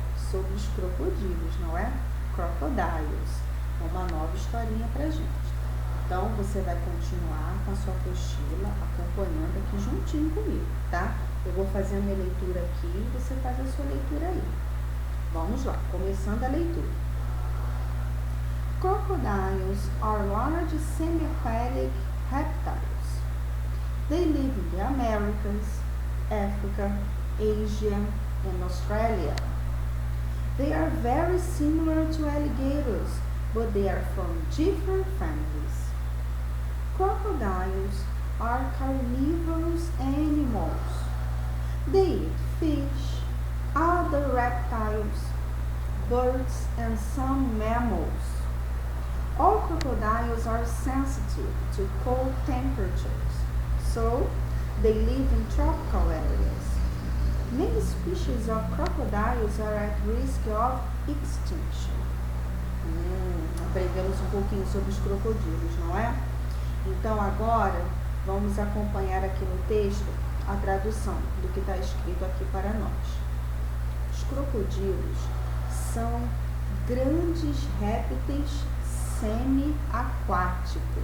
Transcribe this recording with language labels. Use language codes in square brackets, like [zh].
[pt] Sobre os crocodilos, não é? Crocodiles. Uma nova historinha pra gente. Então, você vai continuar com a sua apostila, acompanhando aqui juntinho comigo, tá? Eu vou fazer a minha leitura aqui e você faz a sua leitura aí. Vamos lá, começando a leitura. [en] Crocodiles are large semi-aquatic reptiles. They live in the Americas, Africa, Asia, and Australia. They are very similar to alligators, but they are from different families. Crocodiles are carnivorous animals. They eat fish, other reptiles, birds, and some mammals. All crocodiles are sensitive to cold temperatures, so they live in tropical areas. Many species of crocodiles are at risk of extinction. [pt] Aprendemos um pouquinho sobre os crocodilos, não é? Então agora vamos acompanhar aqui no texto a tradução do que está escrito aqui para nós. Os crocodilos são grandes répteis semi-aquáticos.